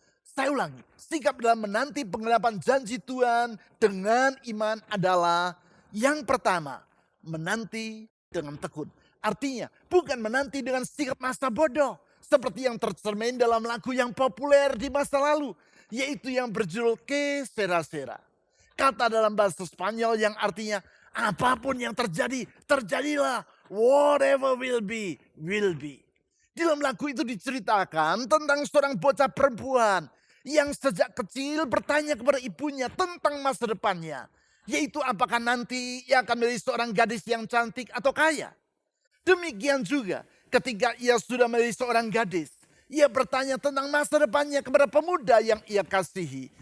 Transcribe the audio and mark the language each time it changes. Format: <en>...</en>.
<id>Saya ulangi, sikap dalam menanti penggenapan janji Tuhan dengan iman adalah yang pertama, menanti dengan tekun. Artinya bukan menanti dengan sikap masa bodoh. Seperti yang tercermin dalam lagu yang populer di masa lalu. Yaitu yang berjudul Que Sera Sera. Kata dalam bahasa Spanyol yang artinya apapun yang terjadi, terjadilah.</id> <en>Whatever will be, will be.</en> <id>Dalam lagu itu diceritakan tentang seorang bocah perempuan yang sejak kecil bertanya kepada ibunya tentang masa depannya. Yaitu apakah nanti ia akan menjadi seorang gadis yang cantik atau kaya. Demikian juga ketika ia sudah menjadi seorang gadis, ia bertanya tentang masa depannya kepada pemuda yang ia kasihi.</id>